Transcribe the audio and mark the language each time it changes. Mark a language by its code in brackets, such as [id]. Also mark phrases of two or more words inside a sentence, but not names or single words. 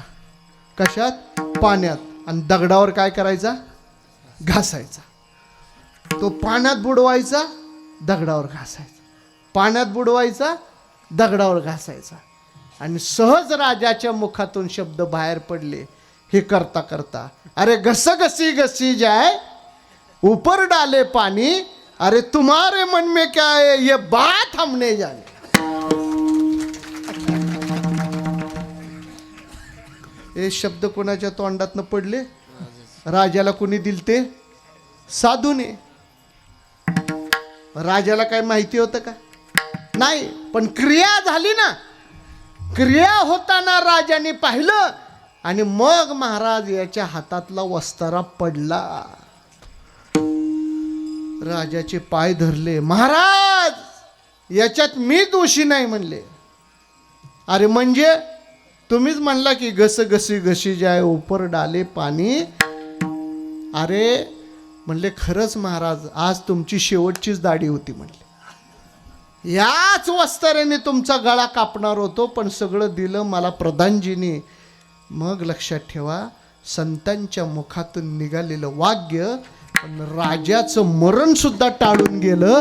[mr] कशात? पाण्यात. आणि दगडावर काय करायचा? घासायचा. तो पाण्यात बुडवायचा, दगडावर घासायचा, पाण्यात बुडवायचा, दगडावर घासायचा. आणि सहज राजाच्या मुखातून शब्द बाहेर पडले, हे करता करता, [hi] अरे घस घसी घसी जाए ऊपर डाले पानी, अरे तुम्हारे मन में क्या है ये बात हमने जानी. [mr] हे शब्द कोणाच्या तोंडातनं पडले? राजाला कोणी दिलते? साधूने. राजाला काय माहिती होतं का? नाही, पण क्रिया झाली ना. क्रिया होताना राजाने पाहिलं आणि मग महाराज याच्या हातातला वस्तारा पडला. राजाचे पाय धरले. महाराज याच्यात मी दोषी नाही म्हणले. अरे म्हणजे तुम्हीच म्हणला की [hi] घस घसी घसी जाय ऊपर डाले पाणी. [mr] अरे म्हणले खरंच महाराज, आज तुमची शेवटचीच दाढी होती म्हणले. याच वस्त्राने तुमचा गळा कापणार होतो, पण सगळं दिलं मला प्रधानजीने. मग लक्षात ठेवा, संतांच्या मुखातून निघालेलं वाक्य पण राजाचं मरण सुद्धा टाळून गेलं.